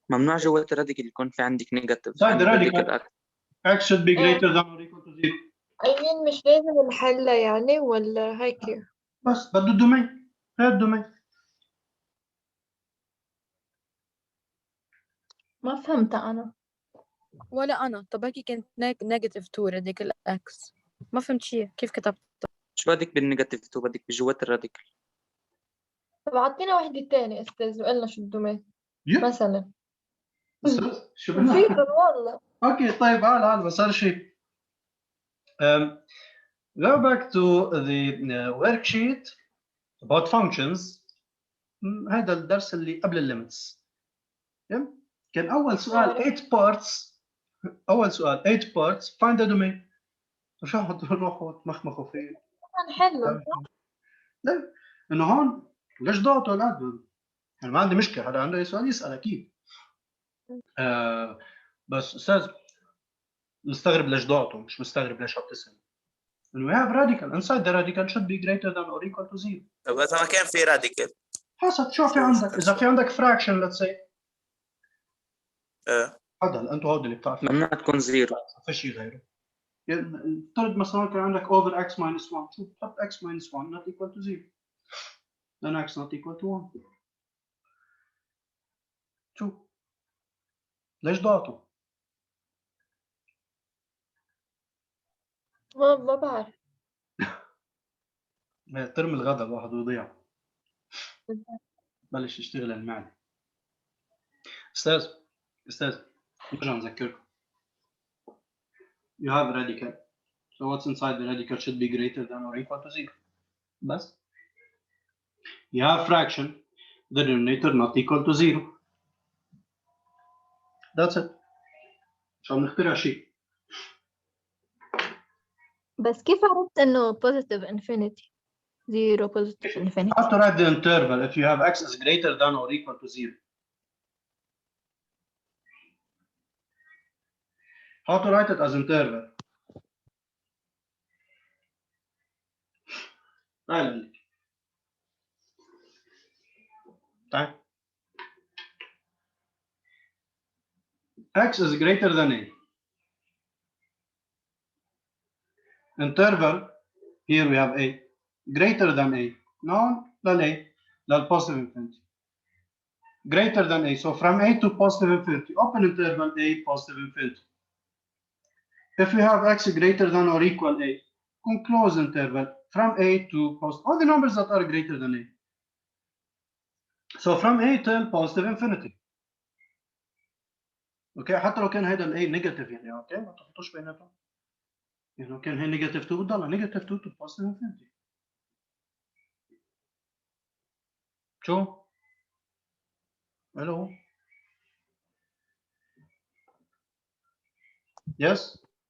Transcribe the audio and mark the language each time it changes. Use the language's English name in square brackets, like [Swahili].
[Arabic] ممنوع جوات الراديكال يكون في عندك نيجاتيف. [English] Inside the radical, x should be greater than or equal to 0. [Arabic] مش لازم نحلها يعني ولا هيك؟ بس بده الدومين. هي الدومين. ما فهمت أنا. ولا أنا. طب هيك كانت نيجاتيف 2 راديكال اكس. ما فهمت شيء كيف كتبت. شو بدك بالنيجاتيف 2؟ بدك بجوات الراديكال. طب عطينا واحدة تاني أستاذ وقلنا شو الدومين يب. مثلا. أستاذ شو نسيت بدنا؟ والله. Okay, طيب هلا بس صار شيء. [English] Go back to the worksheet about functions. [Arabic] هذا الدرس اللي قبل الليمتس. كان أول سؤال 8 parts. أول سؤال 8 parts. [English] Find the domain. [Arabic] مش هتروحوا تمخمخوا فيه. هنحله. لا إنه هون ليش ضغطوا الأد؟ أنا ما عندي مشكلة، هذا عنده سؤال يسأل أكيد. بس أستاذ مستغرب ليش ضغطوا، مش مستغرب ليش عم تسأل. [English] إنه we have radical inside the radical should be greater than or equal to 0. [Arabic] طب إذا ما كان في راديكال حسب شو في عندك. إذا في عندك fraction [English] let's say. [Arabic] هذا أنتوا هود اللي بتعرفوا. ممنوع تكون 0. ما في شيء غيره. افترض مثلا كان عندك over x minus 1. شو تحط [English] x minus 1 not equal to 0. then x not equal to 1. [Arabic] شو ليش ضغطوا؟ ما بعرف. ترم الغداء الواحد يضيع. بلش يشتغل المعدة. أستاذ نرجع نذكركم. [English] You have radical. So what's inside the radical should be greater than or equal to 0. بس. You have fraction. The denominator not equal to 0. That's it. [Arabic] مش عم نخترع شيء. بس كيف عرفت إنه [English] positive infinity 0 positive infinity؟ How to write the interval if you have x is greater than or equal to 0? How to write it as interval? [Arabic] تعال تعال. [English] X is greater than a. Interval, here we have a. Greater than a. Now, لل positive infinity. Greater than a. So from a to positive infinity. Open interval a, positive infinity. If we have x greater than or equal a, close interval from a to positive. All the numbers that are greater than a. So from a till positive infinity. [Arabic] اوكي حتى لو كان هذا الاي نيجاتيف يعني اوكي ما تحطوش بيناتهم. يعني لو كان هي نيجاتيف 2 بتضلها نيجاتيف 2 تو بوزيتيف انفينيتي. شو؟ الو يس.